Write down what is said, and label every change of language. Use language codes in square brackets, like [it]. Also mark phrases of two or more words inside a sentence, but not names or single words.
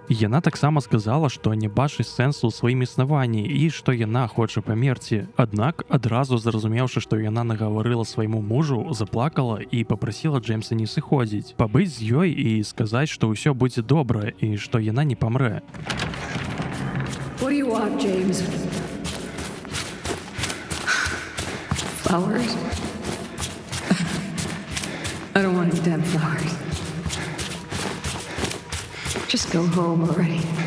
[be] Яна таксама сказала, што не бачыць сэнсу ў сваім існаванні і што яна хоча памерці. Аднак, адразу зразумеўшы, што яна нагаварыла свайму мужу, заплакала і папрасіла Джеймса не сыходзіць, пабыць з ёй і сказаць, што ўсё будзе добра і што яна не памрэ. [en] What do you want, James? Flowers? I don't want any damn flowers. Just go home already.